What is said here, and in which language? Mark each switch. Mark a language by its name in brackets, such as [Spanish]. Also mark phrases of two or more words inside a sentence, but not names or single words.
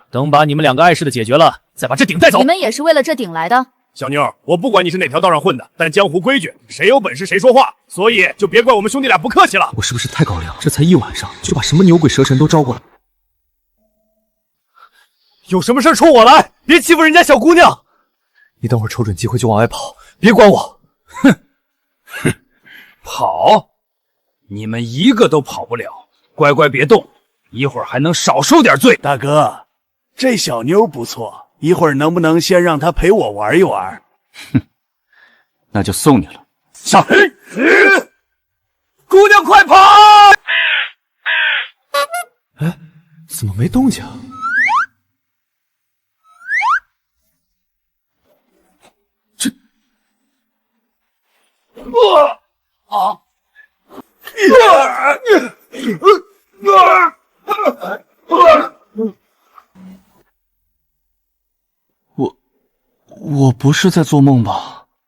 [Chinese] 等把你們兩個礙事的解決了，再把這鼎帶走。你們也是為了這鼎來的？小妞，我不管你是哪條道上混的，但江湖規矩，誰有本事誰說話，所以就別怪我們兄弟倆不客氣了。我是不是太高粱？這才一晚上就把什麼牛鬼蛇神都招過來？有什麼事衝我來，別欺負人家小姑娘。你等會兒瞅準機會就往外跑，別管我。哼，跑？你們一個都跑不了。乖乖別動，一會兒還能少受點罪。大哥，這小妞不錯，一會兒能不能先讓她陪我玩一玩？哼，那就送你了。上，姑娘快跑！哎，怎麼沒動靜？這，我不是在做夢吧？